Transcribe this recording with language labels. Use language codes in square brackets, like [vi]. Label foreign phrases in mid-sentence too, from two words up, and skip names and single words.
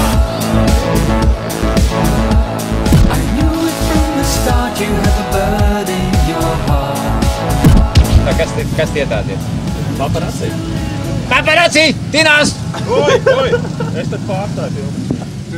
[en] I knew it from the start, you have a bird in your heart. [lv] Kas tie tādi ir? Paparazzi! Paparazzi! Tinās! Oi! Es tad pārstāju filmu.